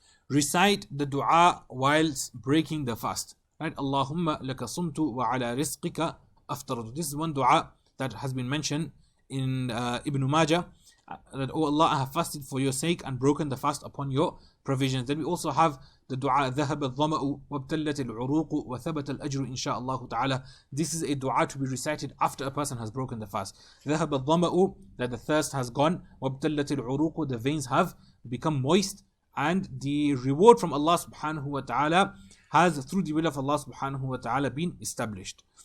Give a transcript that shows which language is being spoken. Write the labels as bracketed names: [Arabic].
[English] Recite the dua whilst breaking the fast. Right? [Arabic] Allahumma laka sumtu wa ala rizqika aftartu. [English] This is one dua that has been mentioned in Ibn Majah. That, oh Allah, I have fasted for your sake and broken the fast upon your provisions. Then we also have the dua [Arabic] ذهب الظمأ وابتلت العروق وثبت الأجر إن شاء الله تعالى. [English] This is a dua to be recited after a person has broken the fast. [Arabic] ذهب الظمأ, [English] that the thirst has gone. [Arabic] وابتلت العروق, [English] the veins have become moist, and the reward from Allah subhanahu wa ta'ala has, through the will of Allah subhanahu wa ta'ala, been established.